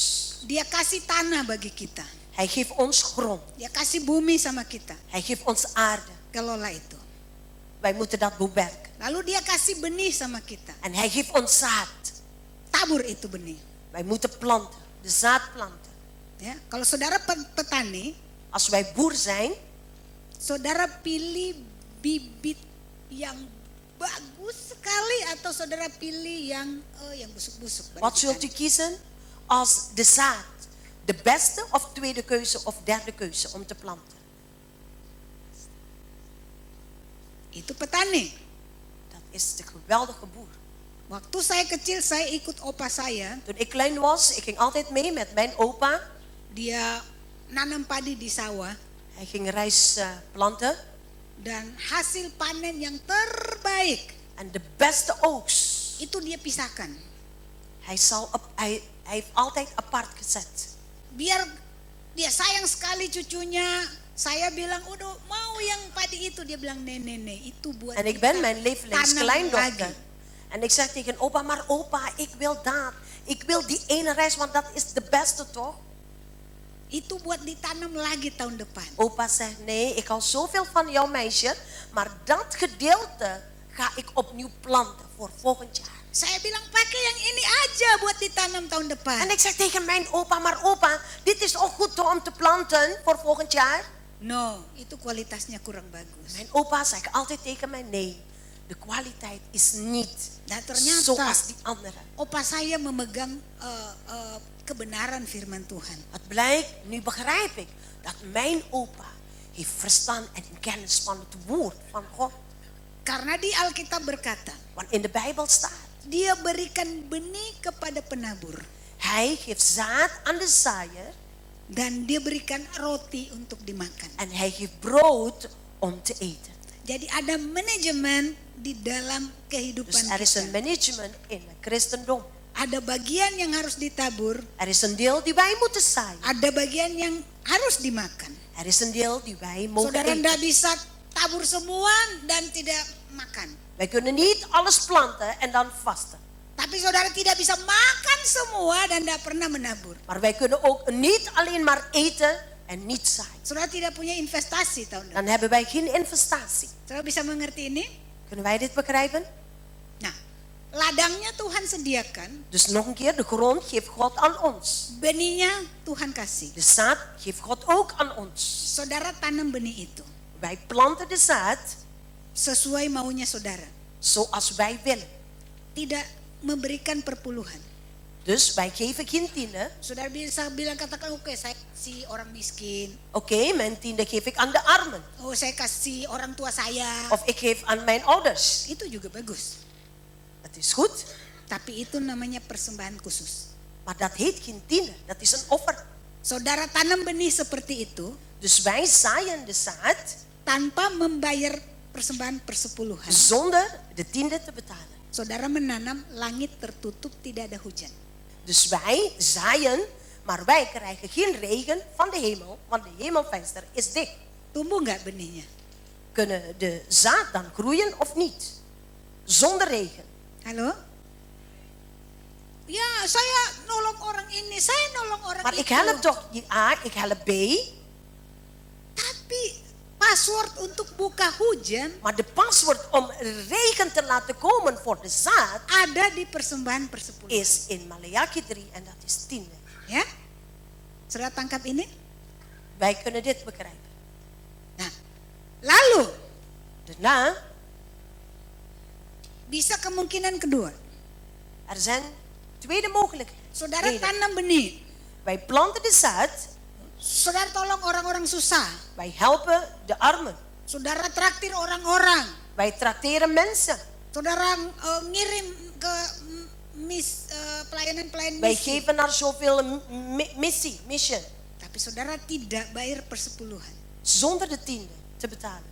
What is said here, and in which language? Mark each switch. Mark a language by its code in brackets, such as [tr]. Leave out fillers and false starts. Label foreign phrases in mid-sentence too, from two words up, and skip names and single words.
[id] Dia kasih tanah bagi kita. [nl] Hij geeft ons grond. [id] Dia kasih bumi sama kita. [nl] Hij geeft ons aarde. [id] Kelola itu. [nl] Wij moeten dat bewerken. [id] Lalu dia kasih benih sama kita. [nl] En hij geeft ons zaad. [id] Tabur itu benih. [nl] Wij moeten planten, de zaad planten. [id] Ya, kalau saudara petani, [nl] Als wij boer zijn, [id] saudara pilih bibit yang bagus sekali atau saudara pilih yang busuk-busuk. [nl] wat zult u kiezen als de zaad? De beste of tweede keuze of derde keuze om te planten? [id] Itu petani. [nl] Dat is de geweldige boer. [id] Waktu saya kecil saya ikut opa saya, [nl] Toen ik klein was, ik ging altijd mee met mijn opa. [id] dia nanam padi di sawah [nl] Hij ging rijst planten. [id] dan hasil panen yang terbaik [nl] En de beste oogst, [id] itu dia pisahkan. [nl] hij heeft altijd apart gezet. [id] Biar dia sayang sekali cucunya. Saya bilang, udah mau yang padi itu. Dia bilang, nee, itu buat [nl] En ik [id] kita [nl] ben mijn lievelingskleindochter. [id] lagi. [nl] En ik zeg tegen opa, maar opa, ik wil dat. Ik wil die ene rijst, want dat is de beste toch? [id] Itu buat ditanam lagi tahun depan. [nl] Opa zegt, nee, ik hou zoveel van jouw meisje, maar dat gedeelte ga ik opnieuw planten voor volgend jaar. [id] Saya bilang, pakai yang ini aja buat ditanam tahun depan. [nl] En ik zeg tegen mijn opa, maar opa, dit is ook goed toch om te planten voor volgend jaar? [id] No, itu kualitasnya kurang bagus. [nl] Mijn opa zegt altijd tegen mij, nee, de kwaliteit is niet [id] Dan ternyata [nl] zoals die andere. [id] opa saya memegang kebenaran firman Tuhan. [nl] Het blijkt, nu begrijp ik, dat mijn opa heeft verstand en kennis van het woord van God. [id] Karena Karena di Alkitab berkata, [nl] Want in de Bijbel staat, [id] dia berikan benih kepada penabur. [nl] hij geeft zaad aan de zaaier [id] Dan dia berikan roti untuk dimakan. [nl] en hij geeft brood om te eten. [id] Jadi ada manajemen di dalam kehidupan [nl] Dus er is een [id] kita. [nl] management in het christendom. [id] Ada bagian yang harus ditabur. [nl] Er is een deel die wij moeten zaaien. [id] Ada bagian yang harus dimakan. [nl] Er is een deel die wij mogen [id] Saudara [nl] eten. [id] tidak bisa tabur semua dan tidak makan. [nl] Wij kunnen niet alles planten en dan vasten. [id] Tapi saudara tidak bisa makan semua dan tidak pernah menabur. [nl] Maar wij kunnen ook niet alleen maar eten en niet zaaien. [id] Saudara tidak punya investasi tahun depan. [nl] Dan hebben wij geen investatie. [id] Saudara bisa mengerti ini? [nl] Kunnen wij dit begrijpen? [id] Nah, ladangnya Tuhan sediakan, [nl] Dus nog een keer, de grond geeft God aan ons. [id] benihnya Tuhan kasih. [nl] De zaad geeft God ook aan ons. [id] Saudara tanam benih itu [nl] Wij planten de zaad [id] sesuai maunya saudara. [nl] zoals wij willen. [id] Tidak memberikan perpuluhan. [nl] Dus wij geven geen tiende. [id] Saudara bisa bilang katakan, oke saya kasih orang miskin. [nl] Oké, mijn tiende geef ik aan de armen. [id] Oh saya kasih orang tua saya. [nl] Of ik geef aan mijn ouders. [id] Itu juga bagus. [nl] Het is goed, [id] Tapi itu namanya persembahan khusus. [nl] maar dat heet geen tiende. Dat is een offer. [id] Saudara tanam benih seperti itu [nl] Dus wij zaaien de zaad [id] tanpa membayar persembahan persepuluhan. [nl] zonder de tiende te betalen. [id] Saudara menanam, langit tertutup, tidak ada hujan. [nl] Dus wij zaaien, maar wij krijgen geen regen van de hemel, want de hemelvenster is dicht. [id] Tumbuh nggak benihnya? [nl] Kunnen de zaad dan groeien of niet? Zonder regen. [id] Halo? Ya, saya nolong orang ini, saya nolong orang [nl] Maar [id] itu. [nl] ik help toch A, ik help B, [id] Tapi password untuk buka hujan [nl] maar de paswoord om regen te laten komen voor de zaad [id] ada di persembahan persepuluhan. [nl] is in Maleaki 3 en dat is tiende. [id] Ya? Saudara tangkap ini? [nl] Wij kunnen dit begrijpen. [id] Nah, lalu [nl] Daarna, [id] bisa kemungkinan kedua. [nl] er zijn tweede mogelijkheden. [id] Saudara tanam benih. [nl] Wij planten de zaad, [id] Saudara tolong orang-orang susah. [nl] wij helpen de armen, [id] Saudara traktir orang-orang. [nl] wij trakteren mensen, [id] Saudara ngirim ke pelayanan-pelayanan [nl] wij [id] misi. [nl] geven naar zoveel mission, [id] Tapi saudara tidak bayar persepuluhan. [nl] zonder de tiende te betalen.